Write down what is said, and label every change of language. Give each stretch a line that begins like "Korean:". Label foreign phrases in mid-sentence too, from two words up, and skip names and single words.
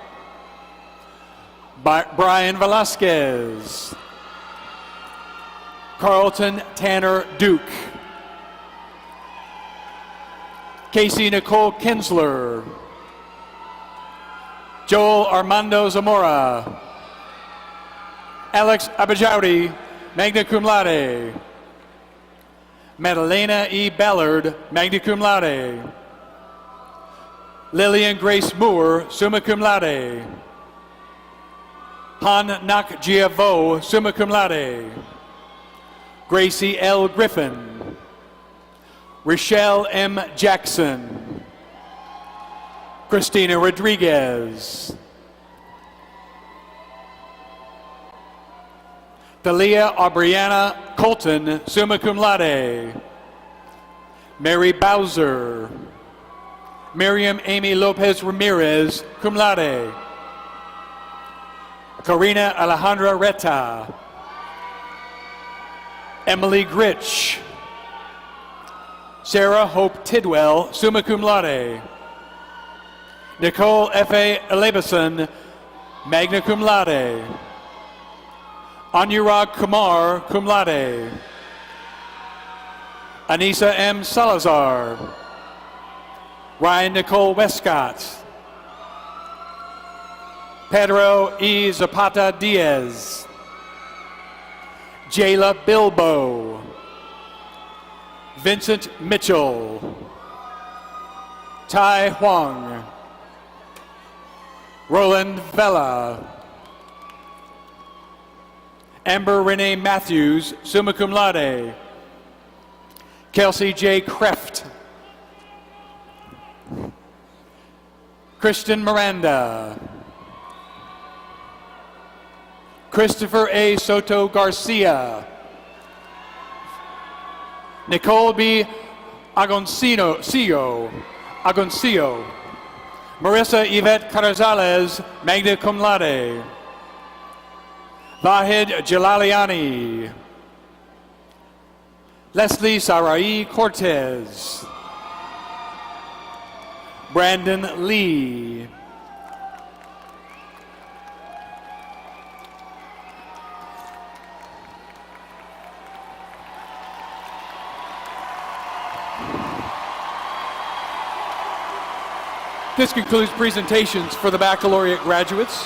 English: Brian Velasquez. Carlton Tanner Duke. Casey Nicole Kinsler. Joel Armando Zamora. Alex Abajaudi,
Latin: magna cum laude.
English: Madalena E. Ballard,
Latin: magna cum laude.
English: Lillian Grace Moore,
Latin: summa cum laude.
English: Han Nak Giavo,
Latin: summa cum laude.
English: Gracie L. Griffin. Rochelle M. Jackson. Christina Rodriguez. Thalia Aubriana Colton,
Latin: summa cum laude.
English: Mary Bowser. Miriam Amy Lopez Ramirez,
Latin: cum laude.
English: Karina Alejandra Reta. Emily Gritch. Sarah Hope Tidwell,
Latin: summa cum laude.
English: Nicole F.A. Elebason,
Latin: magna cum laude.
English: Anurag Kumar,
Latin: cum laude.
English: Anissa M. Salazar. Ryan Nicole Westcott. Pedro E. Zapata Diaz. Jayla Bilbo. Vincent Mitchell. Tai Huang. Roland Vela. Amber Renee Matthews,
Latin: summa cum laude.
English: Kelsey J. Kreft. Kristen Miranda. Christopher A. Soto Garcia. Nicole B. Agoncillo. Marissa Yvette Carazales,
Latin: magna cum laude.
English: Vahid Jalaliani. Leslie Sarai Cortez. Brandon Lee. This concludes presentations for the baccalaureate graduates.